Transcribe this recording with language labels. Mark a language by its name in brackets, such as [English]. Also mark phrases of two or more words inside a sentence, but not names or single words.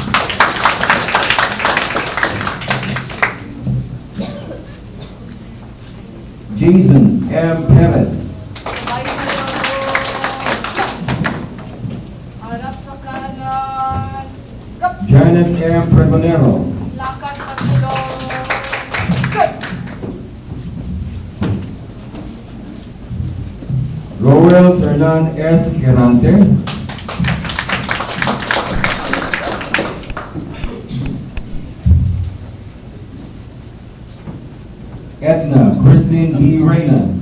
[Filipino] Jason M. Perez. Sabay tayo. Harap sa kanan. Harap. Janet M. Pregonero. Lakad pasulong. Good. Roel Sernan S. Quirante. Edna Christine D. Reyna.